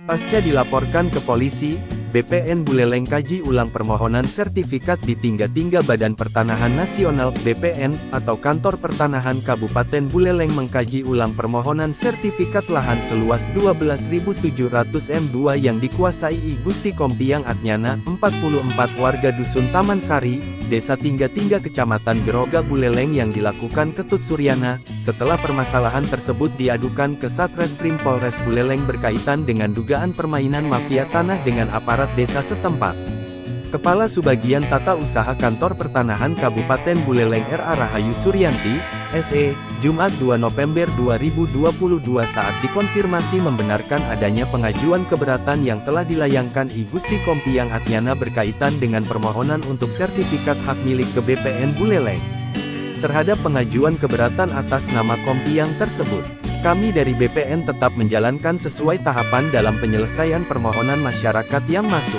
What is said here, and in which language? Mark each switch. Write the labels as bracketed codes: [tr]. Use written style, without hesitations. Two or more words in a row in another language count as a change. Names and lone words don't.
[id] Pasca dilaporkan ke polisi, BPN Buleleng kaji ulang permohonan sertifikat di Tingga-Tingga Badan Pertanahan Nasional (BPN) atau Kantor Pertanahan Kabupaten Buleleng mengkaji ulang permohonan sertifikat lahan seluas 12.700 m2 yang dikuasai I Gusti Kompiang Atnyana, 44 warga Dusun Taman Sari, Desa Tingga-Tingga Kecamatan Geroga Buleleng yang dilakukan Ketut Suryana, setelah permasalahan tersebut diadukan ke Satreskrim Polres Buleleng berkaitan dengan dugaan permainan mafia tanah dengan aparat desa setempat. Kepala Subagian Tata Usaha Kantor Pertanahan Kabupaten Buleleng R.A. Rahayu Suryanti, SE, Jumat 2 November 2022 saat dikonfirmasi membenarkan adanya pengajuan keberatan yang telah dilayangkan I Gusti Kompiang Atnyana berkaitan dengan permohonan untuk sertifikat hak milik ke BPN Buleleng. Terhadap pengajuan keberatan atas nama Kompiang tersebut, kami dari BPN tetap menjalankan sesuai tahapan dalam penyelesaian permohonan masyarakat yang masuk.